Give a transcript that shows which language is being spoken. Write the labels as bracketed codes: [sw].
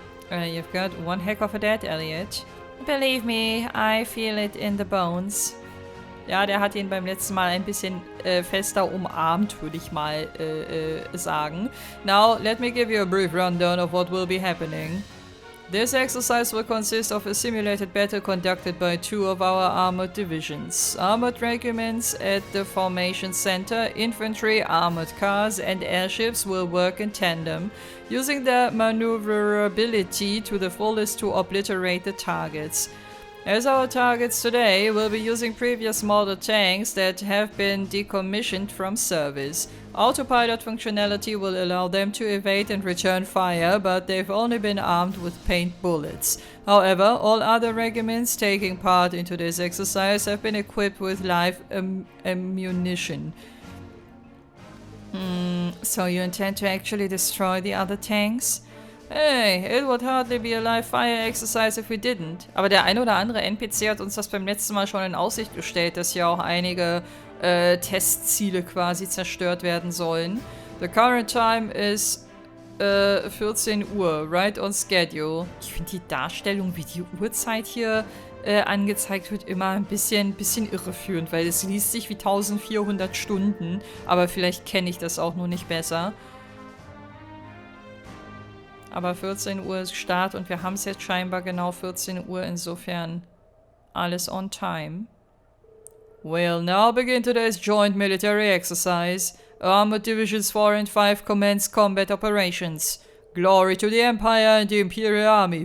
[en] You've got one heck of a dad, Elliot. Believe me, I feel it in the bones. [de] Ja, der hat ihn beim letzten Mal ein bisschen fester umarmt, würde ich mal sagen. [en] Now, let me give you a brief rundown of what will be happening. This exercise will consist of a simulated battle conducted by two of our armored divisions. Armored regiments at the formation center, infantry, armored cars, and airships will work in tandem, using their maneuverability to the fullest to obliterate the targets. As our targets today, we'll be using previous model tanks that have been decommissioned from service. Autopilot functionality will allow them to evade and return fire, but they've only been armed with paint bullets. However, all other regiments taking part into this exercise have been equipped with live ammunition. So you intend to actually destroy the other tanks? Hey, it would hardly be a live fire exercise if we didn't. [de] Aber der ein oder andere NPC hat uns das beim letzten Mal schon in Aussicht gestellt, dass hier auch einige Testziele quasi zerstört werden sollen. [en] The current time is 14 Uhr, right on schedule. [de] Ich finde die Darstellung, wie die Uhrzeit hier angezeigt wird, immer ein bisschen irreführend, weil es liest sich wie 1400 Stunden, aber vielleicht kenne ich das auch nur nicht besser. Aber 14 Uhr ist Start und wir haben es jetzt scheinbar genau 14 Uhr, insofern alles on time. [en] We'll now begin today's joint military exercise. Armored Divisions 4 and 5 commence combat operations. Glory to the Empire and the Imperial Army.